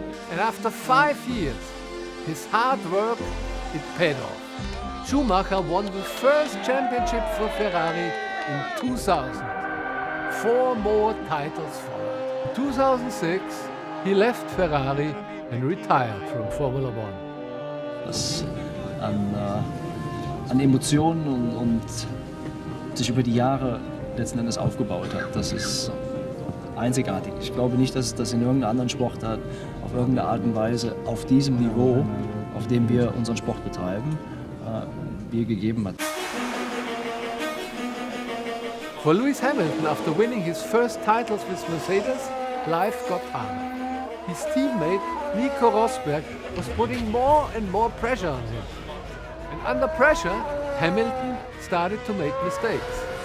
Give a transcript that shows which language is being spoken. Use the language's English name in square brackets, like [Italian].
[English] And after 5 years, his hard work, it paid off. Schumacher won the first championship for Ferrari in 2000. 4 more titles followed. 2006, he left Ferrari and retired from Formula One. [German] Was an Emotionen und sich über die Jahre letzten Endes aufgebaut hat, das ist einzigartig. Ich glaube nicht, dass es das in irgendeiner anderen Sportart auf irgendeine Art und Weise auf diesem Niveau, auf dem wir unseren Sport betreiben, je gegeben hat. [English] For Lewis Hamilton, after winning his first titles with Mercedes, life got hard. His teammate Nico Rosberg was putting more and more pressure on him. And under pressure, Hamilton started to make mistakes.